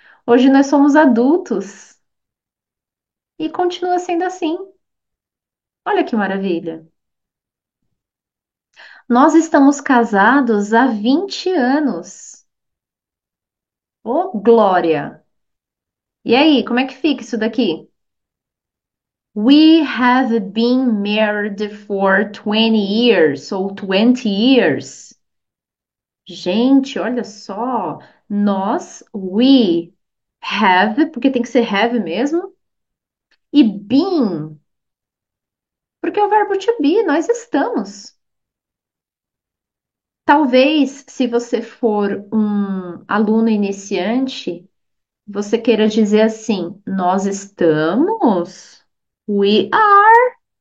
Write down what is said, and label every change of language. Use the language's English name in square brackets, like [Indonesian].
[Portuguese] Hoje nós somos adultos e continua sendo assim. Olha que maravilha. Nós estamos casados há 20 anos. Ô, Glória! E aí, como é que fica isso daqui? [English] We have been married for 20 years, ou 20 years. [Portuguese] Gente, olha só. Nós, [English] we have, [Portuguese] porque tem que ser have mesmo, e been, porque é o verbo to be, nós estamos. Talvez, se você for um aluno iniciante, você queira dizer assim: nós estamos, [English] we are.